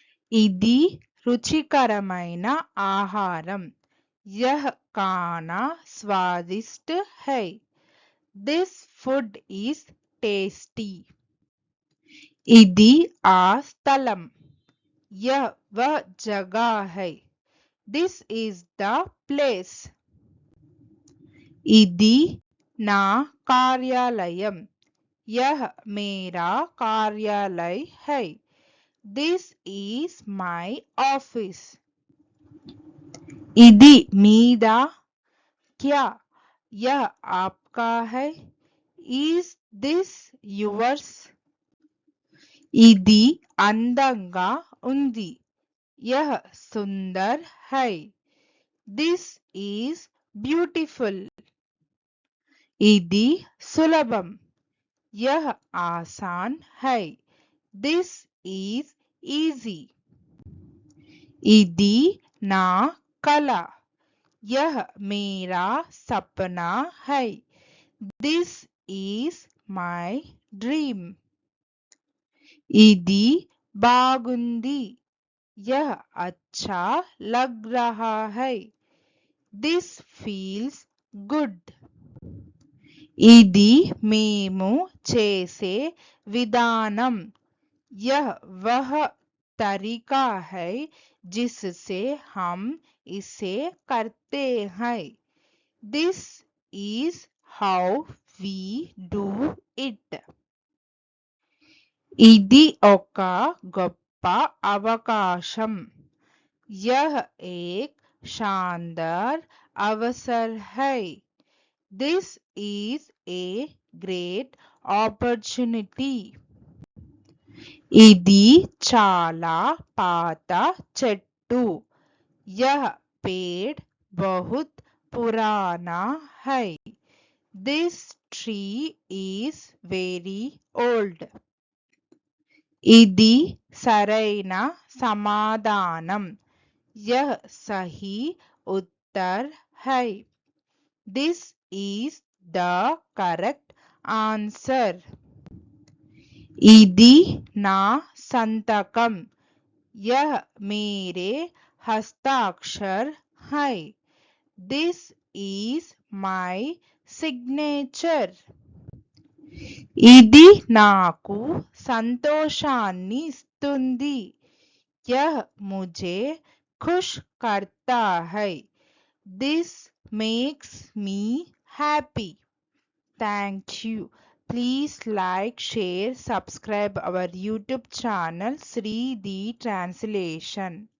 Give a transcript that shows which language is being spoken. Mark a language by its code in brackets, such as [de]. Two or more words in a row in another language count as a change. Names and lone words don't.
[te] ఇది రుచికరమైన ఆహారం. [hi] यह खाना स्वादिष्ट है. [en] This food is tasty. [te] ఇది ఆ స్థలం. [hi] यह वह जगह है. [en] This is the place. [te] ఇది నా కార్యాలయం. [hi] यह मेरा कार्यालय है. [en] This is my office. [te] ఇది మీదా? [hi] क्या यह आपका है? [en] Is this yours? [te] ఇది అందంగా ఉంది. [hi] यह सुंदर है. [en] This is beautiful. [te] ఇది సులభం. [hi] यह आसान है. [en] This is easy. [te] ఇది నా కల. [hi] यह मेरा सपना है. [en] This is my dream. [te] ఇది బాగుంది. [hi] यह अच्छा लग रहा है. [en] This feels good. [te] ఇది మేము చేసే విధానం. [hi] यह वह तरीका है जिससे हम इसे करते हैं. [en] This is how we do it. [te] ఇది ఒక గొప్ప అవకాశం. [hi] यह एक शानदार अवसर है. [en] This is a great opportunity. [te] ఇది చాలా పాత చెట్టు. [hi] यह पेड़ बहुत पुराना है. [en] This tree is very old. [te] ఇది సరైన సమాధానం. [hi] यह सही उत्तर है. [en] This is the correct answer. [te] ఇది నా సంతకం. [hi] यह मेरे हस्ताक्षर है. [en] This is my signature. [te] ఇది నాకు సంతోషాన్ని ఇస్తుంది. [hi] यह मुझे खुश करता है. [en] This makes me happy. Thank you. Please like, share, subscribe our YouTube channel Sri the Translation.